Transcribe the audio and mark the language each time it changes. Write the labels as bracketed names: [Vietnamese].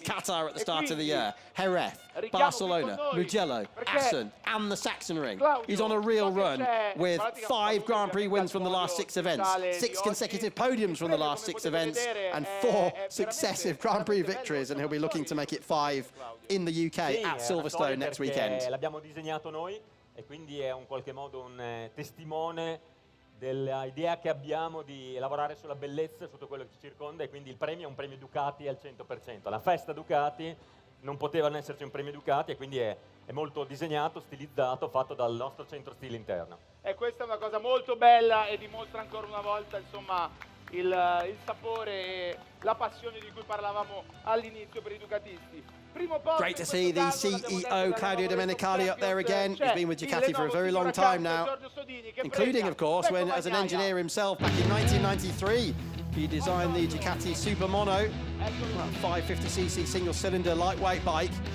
[English] Qatar at the start of the year, Jerez, Barcelona, Mugello, Assen, and the Sachsenring. He's on a real run with 5 Grand Prix wins from the last 6 events, 6 consecutive podiums from the last 6 events, and 4 successive Grand Prix victories, and he'll be looking to make it 5 in the UK at Silverstone next weekend. [Italian] L'abbiamo disegnato noi e quindi è un qualche modo un testimone dell'idea che abbiamo di lavorare sulla bellezza, su tutto quello che ci circonda, e quindi il premio è un premio Ducati al 100%. La festa Ducati non poteva non esserci un premio Ducati, e quindi è molto disegnato, stilizzato, fatto dal nostro centro stile interno. E questa è una cosa molto bella e dimostra ancora una volta, insomma, il sapore e la passione di cui parlavamo all'inizio per i ducatisti. [English] Great to see the CEO Claudio Domenicali up there again. He's been with Ducati for a very long time now, including, of course, when as an engineer himself back in 1993 he designed the Ducati Super Mono, 550cc single-cylinder lightweight bike.